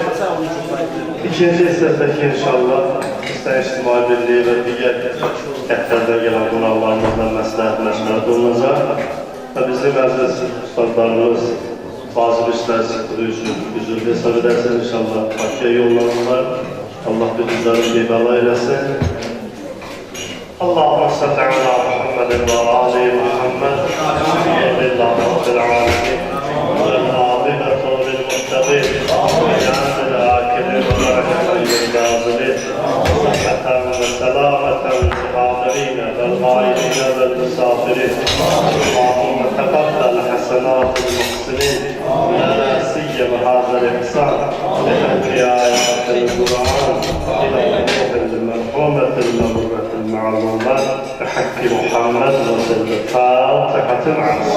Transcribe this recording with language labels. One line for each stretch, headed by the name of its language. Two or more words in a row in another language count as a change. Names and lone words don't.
Azerbaijani: İkinci hissədəki inşallah Gürcistan İctimai Birliyi və digər qətlərdən gələn qonaqlarımızla məsləhət məşvərət olunacaq. Və bizim əziz ustadlarımız vacib işlər çıxdığı üçün üzrlü hesab edərsən inşallah Bakıya yollanırlar. Allah bizləri qeybəla eləsin.
Arabic: اللهم صل على محمد وآل محمد. الحمد لله رب العالمين. والعاقبة للمتقين واجعلنا الآكلين وبركة للناظرين صحة وسلامة للحاضرين والغائبين والمسافرين. اللهم تقبل حسنات المحسنين لا سيما هذا الإحسان بحق آيات القرآن إلى الروح المرحومة المبرة المعلومات بحق محمد وسلم الفاتحة مع